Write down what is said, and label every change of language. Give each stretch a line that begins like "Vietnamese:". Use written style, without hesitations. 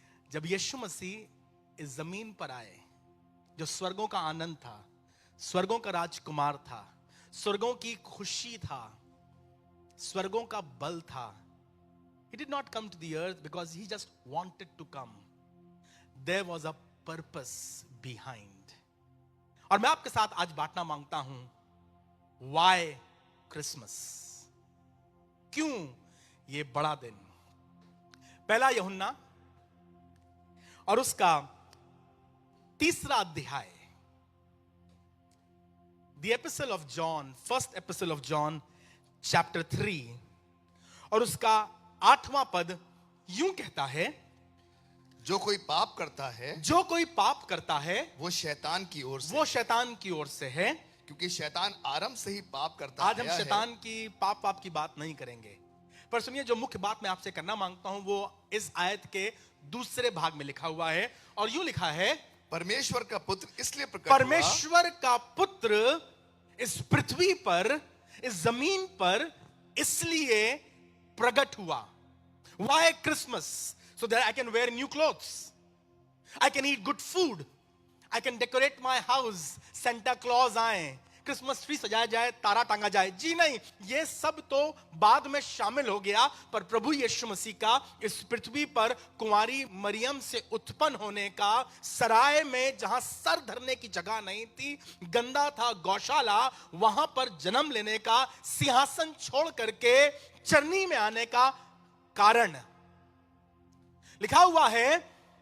Hindi: जब यीशु मसीह इस जमीन पर आए, जो स्वर्गों का आनंद था, स्वर्गों का राजकुमार था, स्वर्गों की खुशी था, स्वर्गों का बल था,
English: he did not come to the earth because he just wanted to come. There was a purpose behind.
Hindi: और मैं आपके साथ आज बांटना मांगता हूं,
English: Why Christmas?
Hindi: क्यों ये बड़ा दिन? पहला यूहन्ना और उसका 3 अध्याय, The Epistle of John, First Epistle of John, Chapter 3, और उसका 8वां पद यूं कहता है, जो कोई पाप करता है, जो कोई पाप करता है वो शैतान की ओर से, वो शैतान की ओर से है, क्योंकि शैतान आरंभ से ही पाप करता आज हम आया शैतान की पाप की बात नहीं करेंगे, पर सुनिए, जो मुख्य बात मैं आपसे करना मांगता हूं वो इस आयत के दूसरे भाग में लिखा हुआ है, और यूं लिखा है, परमेश्वर का पुत्र इसलिए प्रकट परमेश्वर का पुत्र इस पृथ्वी पर, इस जमीन पर इसलिए प्रकट हुआ।
English: Why Christmas? So that I can wear new clothes, I can eat good food, I can decorate my house, Santa Claus
Hindi: आए, क्रिसमस ट्री सजाया जाए, तारा टांगा जाए। जी नहीं, ये सब तो बाद में शामिल हो गया, पर प्रभु यीशु मसीह का इस पृथ्वी पर कुंवारी मरियम से उत्पन्न होने का, सराय में जहां सर धरने की जगह नहीं थी, गंदा था गौशाला, वहां पर जन्म लेने का, सिंहासन छोड़ करके चरनी में आने का कारण लिखा हुआ है।